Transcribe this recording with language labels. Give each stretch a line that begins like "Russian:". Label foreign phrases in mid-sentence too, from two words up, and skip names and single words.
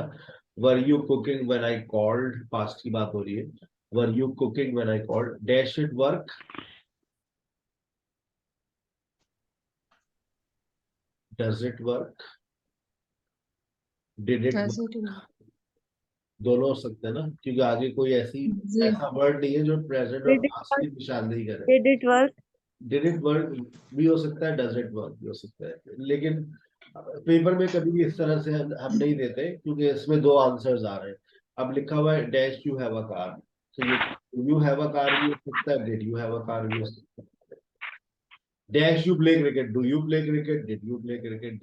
English: Were you cooking when I called?
Hindi: पास्ट की बात हो रही है।
English: Were you cooking when I called? Dash it work? Does it work? Did it Does work? it work?
Hindi: दोनों हो सकते हैं ना, क्योंकि आगे कोई ऐसा वर्ड नहीं है जो प्रेजेंट और
English: Did it
Hindi: पास्ट की निशानदेही करे।
English: Did it work? Did it work
Hindi: भी हो सकता है,
English: does it work
Hindi: भी हो सकता है, लेकिन पेपर में कभी भी इस तरह से हम नहीं देते, क्योंकि इसमें दो आंसर्स आ रहे हैं। अब लिखा हुआ है
English: dash you have a car,
Hindi: तो ये
English: you have a car
Hindi: भी हो सकता है,
English: did you have a car
Hindi: भी हो सकता है।
English: dash you play cricket, do you play cricket, did you play cricket.